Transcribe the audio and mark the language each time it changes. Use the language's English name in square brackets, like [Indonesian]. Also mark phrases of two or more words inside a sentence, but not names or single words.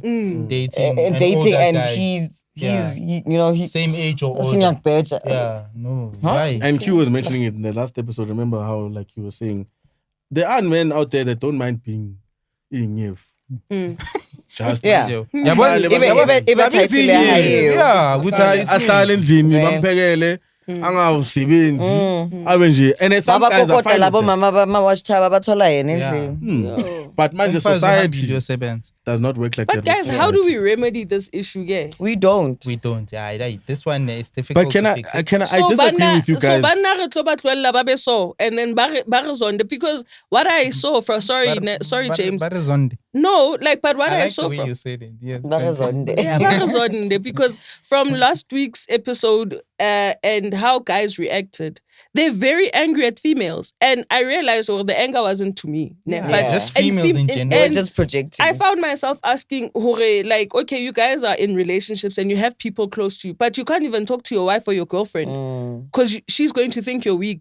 [English] Dating and he's same age or singing older. better. Yeah, no. Why? And Q was mentioning it in the last episode. Remember how, like, you were saying, there are men out there that don't mind being just Yeah. [Zulu] ahlale endlini bamphekele angawusebenzi abe nje, [English] and some guys are fine labo with that. [Zulu] mama bamawashithaba bathola yena endlini. [English] But manje society Sebenza. does not work like But that. guys, how do we remedy this issue? Yeah. We don't. We don't. Yeah, this one is difficult. But can to I fix it. I disagree with you guys. [Southern Sotho] So banna re tlo ba tlohella ba be so, [English] and then [Southern Sotho] ba re zonde, [English] because what I saw from sorry James. No, like, but what I I like saw the way from you said it. Yes. yeah, [Southern Sotho] ba re zonde, [English] because from last week's episode and how guys reacted, they're very angry at females, and I realized the anger wasn't to me. But just females in general. We're just projecting. I found myself asking, like, okay, you guys are in relationships and you have people close to you, but you can't even talk to your wife or your girlfriend because she's going to think you're weak.